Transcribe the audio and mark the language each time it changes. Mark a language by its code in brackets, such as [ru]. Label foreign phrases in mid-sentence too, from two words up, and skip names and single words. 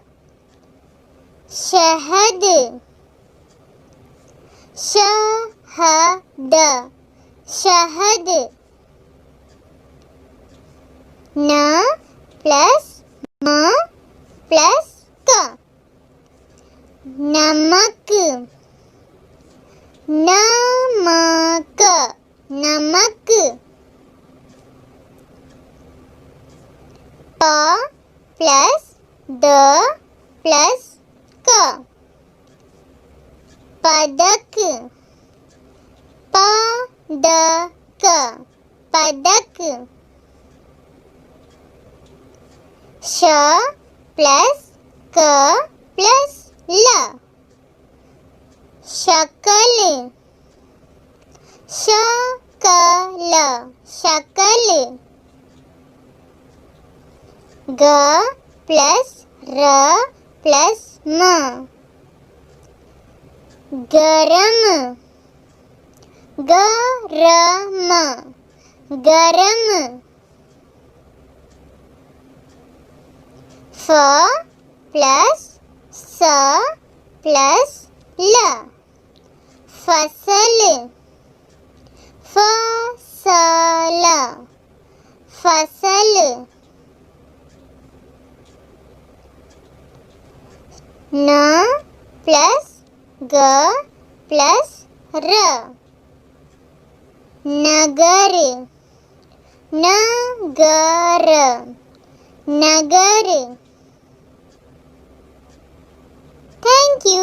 [hi] शहद शहद शहद न plus म plus क नमक नमक नमक प plus द plus क पदक पदक पदक श plus क plus ल शकल शकल शकल ग plus र plus म गरम गरम गरम फ plus स plus ल फसल फसल फसल [en] N plus G plus R. [hi] Nagar. Nagar. [en] Nagar. Thank you.